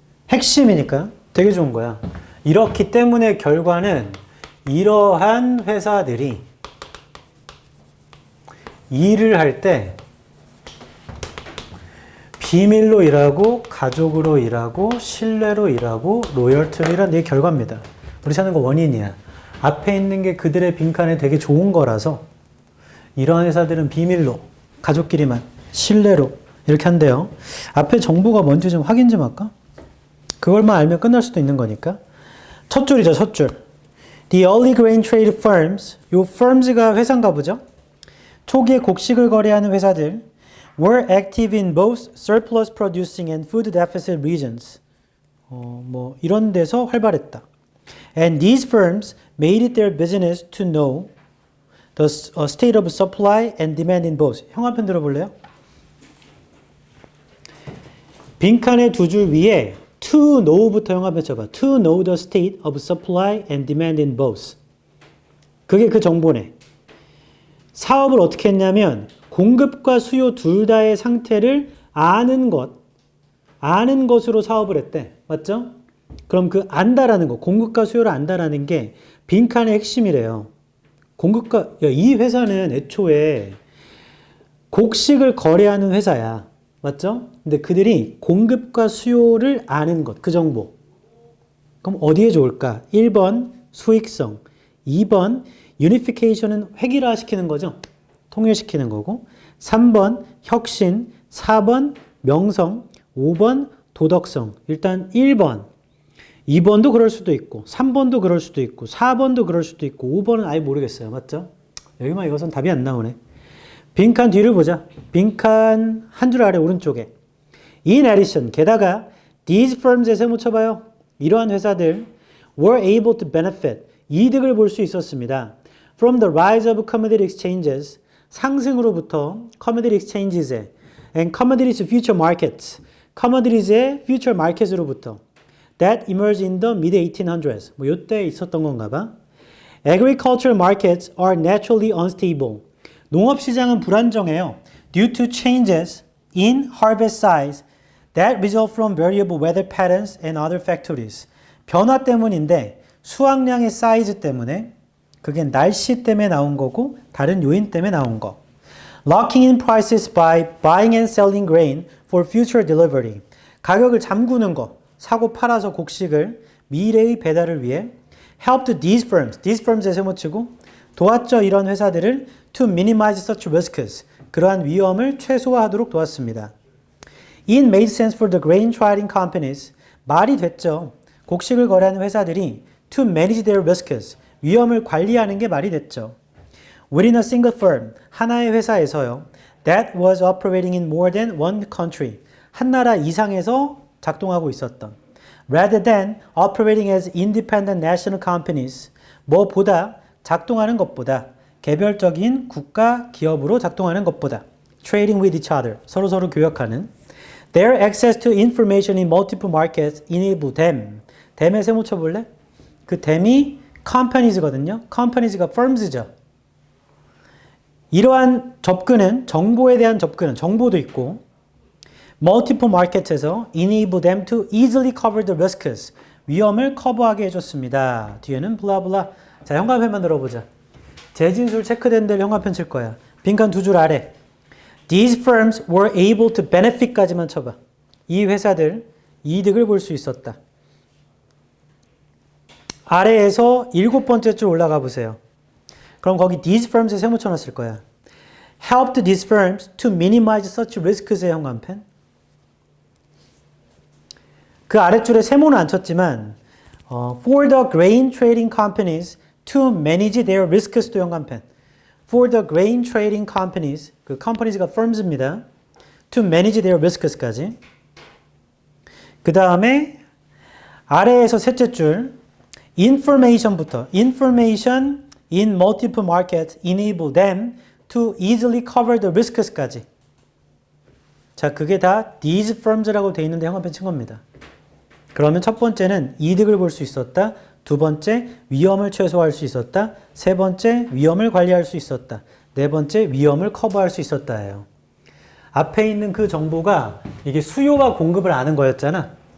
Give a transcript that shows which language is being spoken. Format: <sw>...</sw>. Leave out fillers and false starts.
<ko>핵심이니까 되게 좋은 거야. 이렇기 때문에 결과는 이러한 회사들이 일을 할 때 비밀로 일하고 가족으로 일하고 신뢰로 일하고 로열티로 일하는 게 결과입니다. 우리 찾는 거 원인이야. 앞에 있는 게 그들의 빈칸에 되게 좋은 거라서 이러한 회사들은 비밀로 가족끼리만 신뢰로 이렇게 한대요. 앞에 정보가 뭔지 좀 확인 좀 할까? 그걸만 알면 끝날 수도 있는 거니까. 첫 줄이죠, 첫 줄.</ko> <en>The early grain trade firms, 요 firms가</en> <ko>회사인가 보죠? 초기에 곡식을 거래하는 회사들</ko> <en>were active in both surplus producing and food deficit regions.</en> <ko>뭐 이런 데서 활발했다.</ko> <en>And these firms made it their business to know the state of supply and demand in both.</en> <ko>형 한편 들어볼래요? 빈칸의 두 줄 위에</ko> <en>to know</en> <ko>부터 형 한편 쳐봐.</ko> <en>To know the state of supply and demand in both.</en> <ko>그게 그 정보네. 사업을 어떻게 했냐면 공급과 수요 둘 다의 상태를 아는 것으로 사업을 했대. 맞죠? 그럼 그 안다라는 거, 공급과 수요를 안다라는 게 빈칸의 핵심이래요. 이 회사는 애초에 곡식을 거래하는 회사야. 맞죠? 근데 그들이 공급과 수요를 아는 것, 그 정보. 그럼 어디에 좋을까? 1번 수익성, 2번 유니피케이션은 획일화시키는 거죠. 통일시키는 거고 3번 혁신, 4번 명성, 5번 도덕성. 일단 1번, 2번도 그럴 수도 있고 3번도 그럴 수도 있고 4번도 그럴 수도 있고 5번은 아예 모르겠어요. 맞죠? 여기만 읽어서는 답이 안 나오네. 빈칸 뒤를 보자. 빈칸 한 줄 아래 오른쪽에</ko> <en>In addition,</en> <ko>게다가</ko> <en>these firms</en> <ko>에 세모 쳐봐요. 이러한 회사들</ko> <en>were able to benefit,</en> <ko>이득을 볼 수 있었습니다.</ko> <en>From the rise of commodity exchanges,</en> <ko>상승으로부터</ko> <en>commodity exchanges에 and commodities future markets, commodities의 future markets으로부터 that emerged in the mid-1800s.</en> <ko>뭐 요때 있었던 건가 봐.</ko> <en>Agricultural markets are naturally unstable.</en> <ko>농업시장은 불안정해요.</ko> <en>Due to changes in harvest size that result from variable weather patterns and other factors.</en> <ko>변화 때문인데 수확량의 사이즈 때문에 그게 날씨 때문에 나온 거고 다른 요인 때문에 나온 거.</ko> <en>Locking in prices by buying and selling grain for future delivery.</en> <ko>가격을 잠그는 거. 사고 팔아서 곡식을 미래의 배달을 위해</ko> <en>helped these firms</en> <ko>에 세모치고 도왔죠. 이런 회사들을</ko> <en>to minimize such risks.</en> <ko>그러한 위험을 최소화하도록 도왔습니다.</ko> <en>It made sense for the grain trading companies.</en> <ko>말이 됐죠. 곡식을 거래하는 회사들이</ko> <en>to manage their risks.</en> <ko>위험을 관리하는 게 말이 됐죠.</ko> <en>Within a single firm,</en> <ko>하나의 회사에서요.</ko> <en>That was operating in more than one country.</en> <ko>한 나라 이상에서 작동하고 있었던.</ko> <en>Rather than operating as independent national companies.</en> <ko>뭐보다 작동하는 것보다 개별적인 국가 기업으로 작동하는 것보다</ko> <en>trading with each other.</en> <ko>서로 교역하는.</ko> <en>Their access to information in multiple markets enable them.</en> <ko>them에 세모 쳐볼래? 그 them이 companies거든요. companies가 firms죠. 이러한 접근은 정보에 대한 접근은 정보도 있고</ko> <en>multiple markets에서 enable them to easily cover the risks.</en> <ko>위험을 커버하게 해줬습니다. 뒤에는 블라블라. 자, 현관편만 들어보자. 재진술 체크된 데를 현관편 칠 거야. 빈칸 두 줄 아래.</ko> <en>These firms were able to benefit까지만 쳐봐.</en> <ko>이 회사들 이득을 볼 수 있었다. 아래에서 7번째 줄 올라가 보세요. 그럼 거기 these firms에 세모 쳐놨을 거야.</ko> <en>helped these firms to minimize such risks의 현관펜.</en> <ko>그 아랫줄에 세모는 안 쳤지만</ko> <en>for the grain trading companies to manage their risks도 현관펜. for the grain trading companies, 그 companies가 firms입니다. to manage their risks까지.</en> <ko>그 다음에 아래에서 셋째 줄</ko> <en>information부터 information in multiple markets enable them to easily cover the risks까지.</en> <ko>자, 그게 다 these firms라고 돼 있는데 현관펜 친 겁니다. 그러면 첫 번째는 이득을 볼 수 있었다. 두 번째, 위험을 최소화할 수 있었다. 세 번째, 위험을 관리할 수 있었다. 네 번째, 위험을 커버할 수 있었다예요. 앞에 있는 그 정보가 이게 수요와 공급을 아는 거였잖아.</ko>